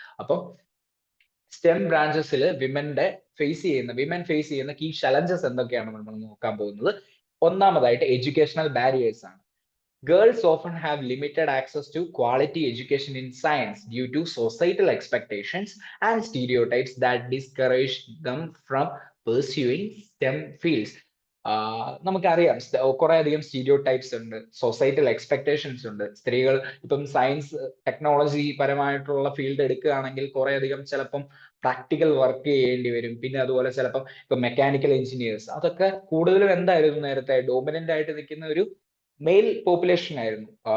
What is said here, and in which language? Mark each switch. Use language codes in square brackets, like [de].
[ml] അപ്പം stem ബ്രാഞ്ചസിൽ women face ചെയ്യുന്ന key challenges എന്തൊക്കെയാണ് നമ്മൾ നോക്കാൻ പോകുന്നത്. ഒന്നാമതായിട്ട് എഡ്യൂക്കേഷണൽ ബാരിയേഴ്സ് ആണ്. [en] Girls often have limited access to quality education in science due to societal expectations and stereotypes that discourage them from pursuing STEM fields. [ml] നമുക്കറിയാം കുറെ അധികം സ്റ്റീരിയോ ടൈപ്സ് ഉണ്ട്, സൊസൈറ്റൽ എക്സ്പെക്ടേഷൻസ് ഉണ്ട്. സ്ത്രീകൾ ഇപ്പം സയൻസ്, ടെക്നോളജി പരമായിട്ടുള്ള field എടുക്കുകയാണെങ്കിൽ കുറെ അധികം ചിലപ്പം പ്രാക്ടിക്കൽ വർക്ക് ചെയ്യേണ്ടി വരും. പിന്നെ അതുപോലെ ചിലപ്പം ഇപ്പൊ മെക്കാനിക്കൽ എഞ്ചിനീയേഴ്സ്, അതൊക്കെ കൂടുതലും എന്തായിരുന്നു നേരത്തെ ഡോമിനന്റ് ആയിട്ട് നിൽക്കുന്ന ഒരു മെയിൽ പോപ്പുലേഷൻ ആയിരുന്നു.